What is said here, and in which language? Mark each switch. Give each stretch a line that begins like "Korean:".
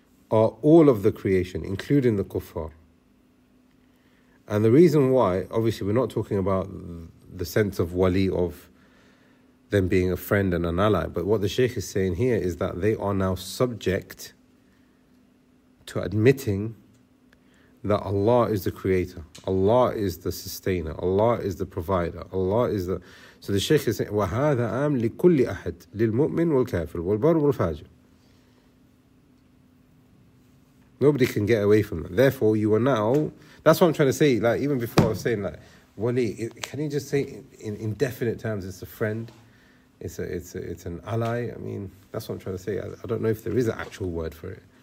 English: are all of the creation, including the kuffar. And the reason why, obviously we're not talking about the sense of wali, of them being a friend and an ally, but what the Shaykh is saying here is that they are now subject to admitting that Allah is the creator, Allah is the sustainer, Allah is the provider, Allah is the... So the Shaykh is saying,
Arabic: وَهَذَا أَمْ لِكُلِّ أَحَدْ لِلْمُؤْمِنْ وَالْكَافِرُ وَالْبَرُ وَالْفَاجِرُ.
English: Nobody can get away from that. Therefore, you are now... That's what I'm trying to say. Like, even before I was saying, like, wali, can you just say in indefinite terms, it's a friend, it's an ally? I mean, that's what I'm trying to say. I don't know if there is an actual word for it.